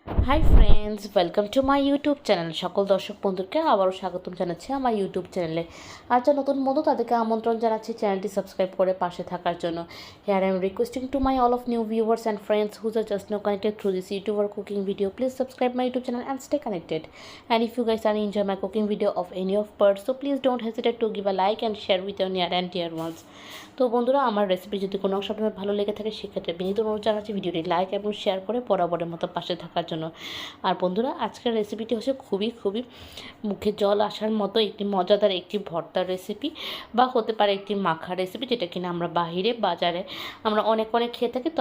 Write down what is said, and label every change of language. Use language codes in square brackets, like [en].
[en] Hi friends, welcome to my YouTube channel. [bn] সকল দর্শক বন্ধুকে আবারও স্বাগতম জানাচ্ছি আমার ইউটিউব চ্যানেলে। আর যারা নতুন বন্ধু তাদেরকে আমন্ত্রণ জানাচ্ছি চ্যানেলটি সাবস্ক্রাইব করে পাশে থাকার জন্য। [en] Here I am requesting to my all of new viewers and friends whose are just no connected through this YouTube or cooking video. Please subscribe my YouTube channel and stay connected. And if you guys are enjoy my cooking video of any of parts, so please don't hesitate to give a like and share with your near and dear ones. [bn] তো বন্ধুরা, আমার recipe যদি কোনো অংশ আপনাদের ভালো লেগে থাকে সেক্ষেত্রে বিনীত অনুরোধ জানাচ্ছি ভিডিওটি লাইক এবং শেয়ার করে বরাবরের মতো পাশে থাকার জন্য। আর বন্ধুরা, আজকের রেসিপিটি হচ্ছে খুবই মুখে জল আসার মতো একটি মজাদার একটি ভর্তার রেসিপি, বা হতে পারে একটি মাখা রেসিপি, যেটা কিনা আমরা বাজারে আমরা অনেক খেয়ে থাকি।